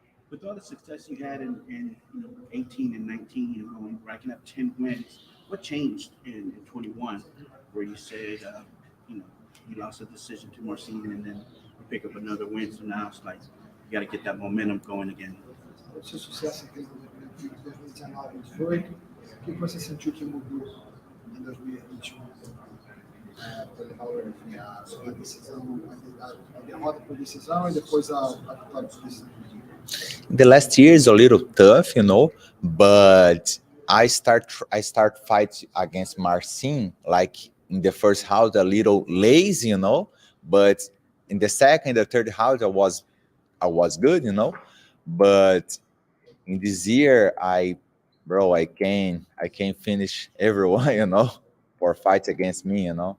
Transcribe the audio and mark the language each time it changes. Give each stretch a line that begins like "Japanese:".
English: With all the success you had in 18 and 19, racking up 10 wins, what changed in 21 where you said, you lost a decision to Marcin and then you pick up another win? So now it's like you got to get that momentum going again.
Portuguese: O seu sucesso aqui em 2019 e 2018, o que você sentiu que mudou em 2021? Pelo Raul, enfim, a sua decisão, a derrota por decisão e depois a vitória por decisão.
English: The last year is a little tough, but I start fight against Marcin like in the first round a little lazy, but in the second, the third round I was good, but in this year I can finish everyone, for fights against me,